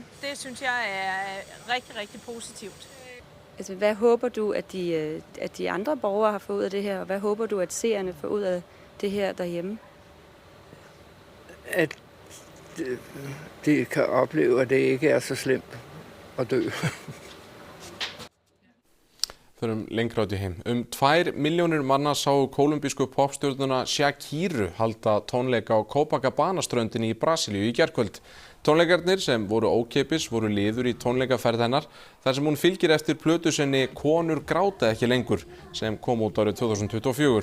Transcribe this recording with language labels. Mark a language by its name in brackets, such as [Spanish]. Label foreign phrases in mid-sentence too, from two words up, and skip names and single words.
[Danish] Det synes jeg rigtig, rigtig positivt. Altså, hvad håber du, at de andre borgere har fået ud af det her, og hvad håber du, at seerne får ud af det her derhjemme? At de kan opleve, at det ikke så slemt at dø. [Icelandic] Förum lengra út í heim. 2 milljónir manna sáu kólumbísku popstjörnuna Shakiru halda tónleika á Copacabana-ströndinni í Brasilíu í gærkvöld. Tónleikarnir sem voru ókeypis voru liður í tónleikaferð hennar þar sem hún fylgir eftir plötu sinni Konur gráta ekki lengur sem kom út árið 2024.